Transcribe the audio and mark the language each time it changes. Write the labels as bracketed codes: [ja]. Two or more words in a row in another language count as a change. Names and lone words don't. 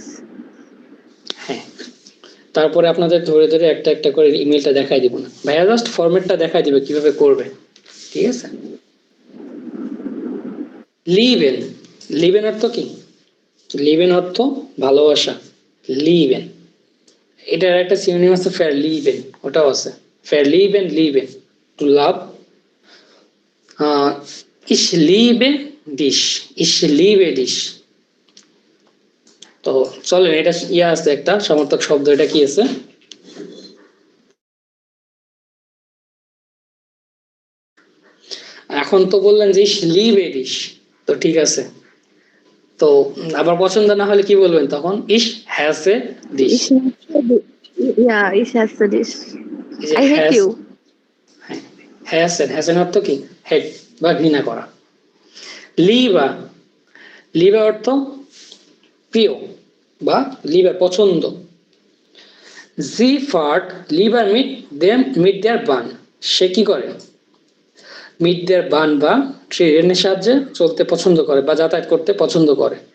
[bn] হ্যাঁ তারপরে আপনাদের ধরে ধরে একটা একটা করে ইমেলটা দেখাই দিব না ভাইয়া জাস্ট ফরম্যাটটা দেখাই দিবে কিভাবে করবে ঠিক আছে লিভেন অর্থ কি লিভেন অর্থ ভালোবাসা লিভেন এটার একটা সিনোনিম আছে [de] verlieben [bn] ওটাও আছে [de] verlieben [en] to love [de] ich liebe dich [bn] তো চলেন এটা আছে একটা সমর্থক শব্দ এটা কি আছে এখন তো বললেন যে [de] ich liebe dich [bn] তো ঠিক আছে তো আবার পছন্দ না হলে কি বলবেন তখন [de] ich hasse dich ich hasse dich [en] I hate you [bn] hassen অর্থ কি হেট বা ঘৃণা করা লিবা অর্থ প্রিয় বা লিবার পছন্দ [de] Sie fährt lieber mit der Bahn [bn] সে কি করে [de] mit der Bahn [bn] বা ট্রেনের সাহায্যে চলতে পছন্দ করে বা যাতায়াত করতে পছন্দ করে